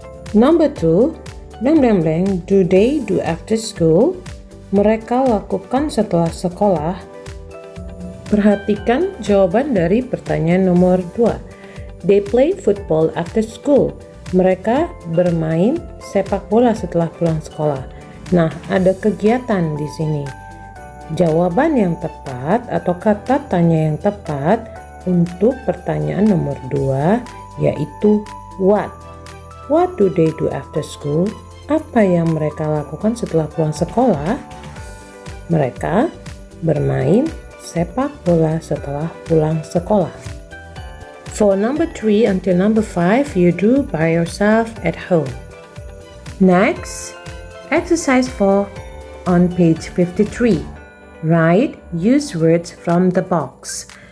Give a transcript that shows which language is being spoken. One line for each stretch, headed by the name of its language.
English: Number 2, do they do after school?
Indonesian: Mereka lakukan setelah sekolah. Perhatikan jawaban dari pertanyaan nomor 2.
English: They play football after school.
Indonesian: Mereka bermain sepak bola setelah pulang sekolah. Nah, ada kegiatan di sini. Jawaban yang tepat atau kata tanya yang tepat untuk pertanyaan nomor 2 yaitu what.
English: What do they do after school?
Indonesian: Apa yang mereka lakukan setelah pulang sekolah? Mereka bermain sepak bola setelah pulang sekolah.
English: For number 3 until number 5, you do by yourself at home. Next, exercise 4 on page 53. Write, use words from the box.